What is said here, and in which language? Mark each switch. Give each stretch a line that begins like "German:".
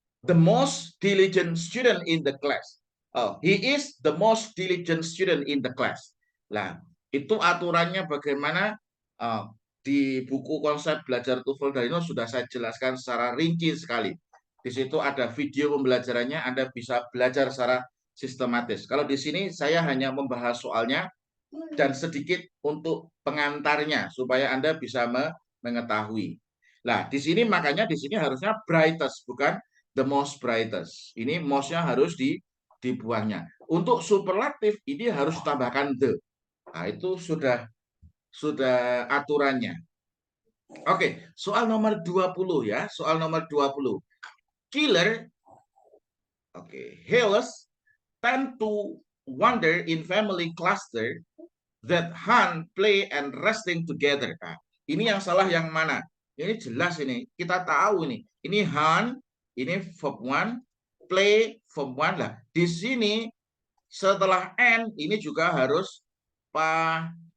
English: The most diligent student in the class. Oh, he is the most diligent student in the class.
Indonesian: Nah, itu aturannya bagaimana di buku konsep belajar TOEFL dari nol sudah saya jelaskan secara rinci sekali. Di situ ada video pembelajarannya, Anda bisa belajar secara sistematis. Kalau di sini saya hanya membahas soalnya dan sedikit untuk pengantarnya supaya Anda bisa mengetahui. Nah, di sini makanya di sini harusnya brightest bukan the most brightest. Ini most-nya harus dibuangnya. Untuk superlatif ini harus tambahkan the. Nah, itu sudah aturannya. Oke, soal nomor 20 ya, soal nomor 20.
English: Killer Healers tend to wander in family cluster that hunt, play, and resting together.
Indonesian: Nah, ini yang salah yang mana? Ini jelas ini. Kita tahu ini. Ini hunt, ini verb 1, play verb 1 lah. Di sini setelah and ini juga harus paralel.